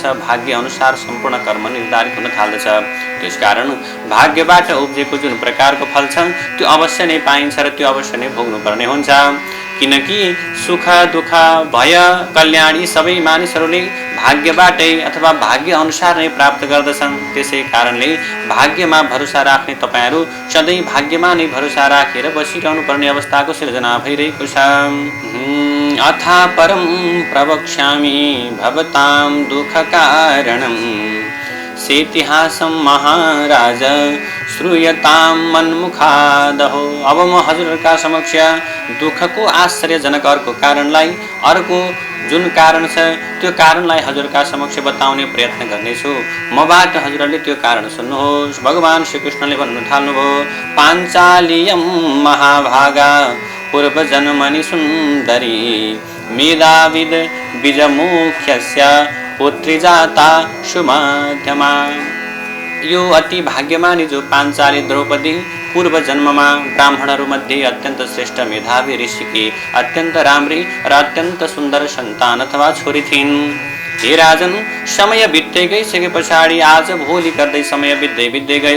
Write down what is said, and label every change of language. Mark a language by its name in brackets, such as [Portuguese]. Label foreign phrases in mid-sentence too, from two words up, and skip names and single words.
[Nepali] भाग्य अनुसार सम्पूर्ण कर्म निर्धारित हुन थाल्दछ। त्यसकारण भाग्यबाट उब्जेको जुन प्रकारको फल छ त्यो अवश्य नै पाइन्छ र त्यो अवश्य नै भोग्नुपर्ने हुन्छ, किनकि सुख दुःख भय कल्याण यी सबै मानिसहरूले भाग्यबाटै अथवा भाग्य अनुसार नै प्राप्त गर्दछन्। त्यसै कारणले भाग्यमा भरोसा राख्ने तपाईहरू सधैँ भाग्यमा नै भरोसा राखेर बसिरहनु पर्ने अवस्थाको सिर्जना भइरहेको छ। [Sanskrit] अथा परम प्रवक्ष्यामि भवतां दुःख कारणम् सेतिहासं महाराज श्रूयतां मन्मुखादहो। [Nepali] अब म हजुरहरूका समक्ष दुःखको आश्चर्यजनक अर्को कारणलाई, अर्को जुन कारण छ त्यो कारणलाई हजुरका समक्ष बताउने प्रयत्न गर्नेछु। मबाट हजुरहरूले त्यो कारण सुन्नुहोस्। भगवान श्रीकृष्णले भन्नु थाल्नुभयो, [Sanskrit] पाञ्चालियम महाभागा पूर्वजन्मनि सुन्दरी मेधाविद बीजमुख्यस्य पुत्री जाता सुमध्यमा। [Nepali] यो अति भाग्यमानी जो पाञ्चाली द्रौपदी पूर्व जन्ममा ब्राह्मणहरूमध्ये अत्यन्त श्रेष्ठ मेधावी ऋषिकी अत्यन्त राम्री र अत्यन्त सुन्दर सन्तान अथवा छोरी थिइन्। हे राजन, समय बित्दै गइसके पछाडि आज भोलि गर्दै समय बित्दै गयो।